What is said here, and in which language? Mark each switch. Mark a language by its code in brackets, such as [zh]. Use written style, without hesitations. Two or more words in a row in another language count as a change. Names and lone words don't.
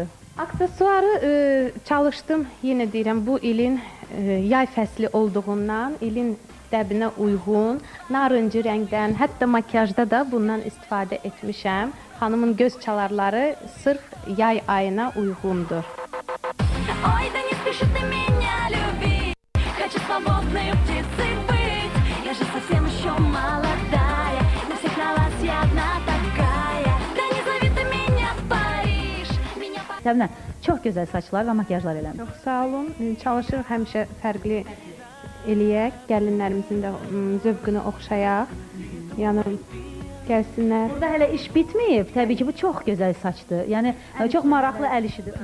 [az] Aksesuarı çalışdım, yenə deyirəm, bu ilin yay fəsli olduğundan ilin dəbinə uyğun, narıncı rəngdən, hətta makyajda da bundan istifadə etmişəm. Xanımın göz çalarları sırf yay ayına uyğundur. [ru] Ой, да не спеши ты меня любить, хочу свободной птицей быть, я же совсем еще молодая, на всех на вас я одна такая, да не зови ты меня в Париж. [az] Səbinə, çox gözəl saçlar və makyajlar eləmiş. Çox sağ olun, çalışırıq həmişə fərqli eləyək, gəlinlərimizin də zövqünü oxşayaq, yəni gəlsinlər. Burada hələ iş bitməyib, təbii ki, bu çox gözəl saçdır, yəni çox maraqlı əl işidir.